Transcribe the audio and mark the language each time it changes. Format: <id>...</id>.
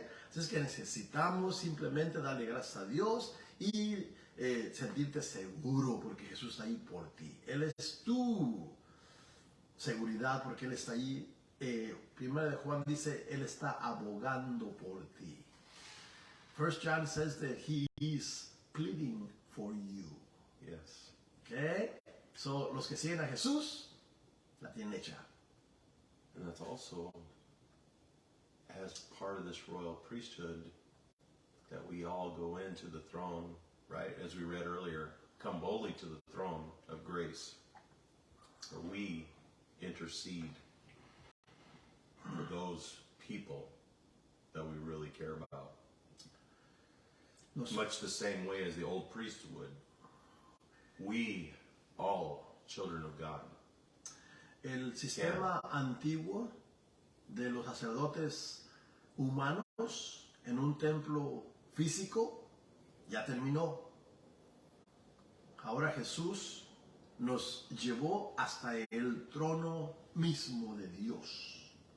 <es>Así es que necesitamos simplemente darle gracias a Dios y sentirte seguro porque Jesús está ahí por ti. Él es tu seguridad porque Él está ahí. Primera de Juan dice, Él está abogando por ti.</es> <en>First John says that He is pleading for you. Yes. Okay?</en> <es>So, los que siguen a Jesús, la tienen hecha.</es> <en>And that's also, as part of this royal priesthood, that we all go into the throne, right? As we read earlier, come boldly to the throne of grace, where we intercede for those people that we really care about. Much the same way as the old priest would. We, all children of God.</en> <es>El sistema antiguo de los sacerdotes humanos en un templo físico ya terminó. Ahora Jesús nos llevó hasta el trono mismo de Dios.</es>